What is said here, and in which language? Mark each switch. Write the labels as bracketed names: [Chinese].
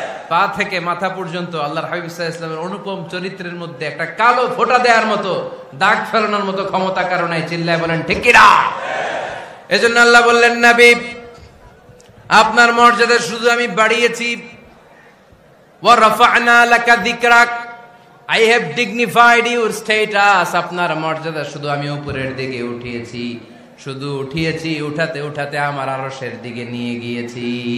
[Bangla] পা থেকে মাথা পর্যন্ত আল্লাহর হাবিব সাল্লাল্লাহু আলাইহি ওয়াসাল্লামের অনুপম চরিত্রের মধ্যে একটা কালো ফোঁটা দেওয়ার মতো, দাগ ফেলানোর মতো ক্ষমতা কারণ নাই। চিল্লায় বলেন ঠিক কিনা? এজন্য আল্লাহ বললেন, নবী আপনার মর্যাদা শুধু আমি বাড়িয়েছি। [Arabic] ওয়া রাফা'না লাকা যিকরাক। [English] I have dignified your status. [Bangla] আপনার মর্যাদা শুধু আমি উপরের দিকে উঠিয়েছি, শুধু উঠিয়েছি, উঠাতে উঠাতে আমার আরশের দিকে নিয়ে গিয়েছি।